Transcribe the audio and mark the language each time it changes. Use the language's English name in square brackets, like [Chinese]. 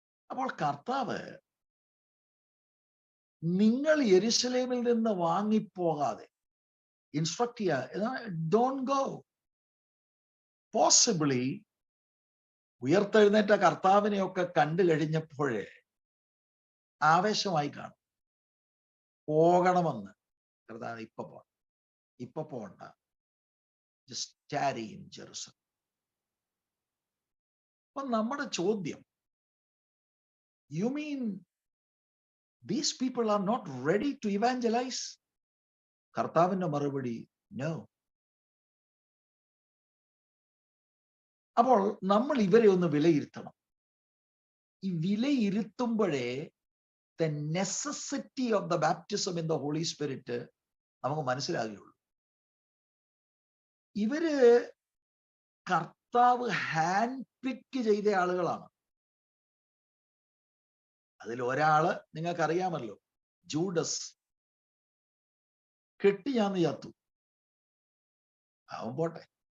[Malayalam] അപ്പോൾ കർത്താവ് നിങ്ങൾ യെരുശലേമിൽ നിന്ന് വാങ്ങിപ്പോകാതെ ഇൻസ്ട്രക്ട് ചെയ്യുക, [English] Don't go. [Malayalam] പോസിബിളി ഉയർത്തെഴുന്നേറ്റ കർത്താവിനെയൊക്കെ കണ്ടു കഴിഞ്ഞപ്പോഴേ ആവേശമായി കാണും, പോകണമെന്ന്. കർത്താവ് ഇപ്പൊ പോകണ്ട, [English] just tarry in Jerusalem. [Malayalam] അപ്പൊ നമ്മുടെ ചോദ്യം, [English] you mean these people are not ready to evangelize? [Malayalam] കർത്താവിന്റെ മറുപടി, no. അപ്പോൾ നമ്മൾ ഇവരെ ഒന്ന് വിലയിരുത്തണം. ഈ വിലയിരുത്തുമ്പോഴേ [English] the necessity of the baptism in the Holy Spirit [Malayalam] നമുക്ക് മനസ്സിലാകുകയുള്ളൂ. ഇവര് കർത്താവ് ഹാൻഡ് പിക്ക് ചെയ്ത ആളുകളാണ്. അതിൽ ഒരാള് നിങ്ങൾക്കറിയാമല്ലോ, ജൂഡസ്. കെട്ടിയാന്ന് ചത്തു, അവൻ പോട്ടെ.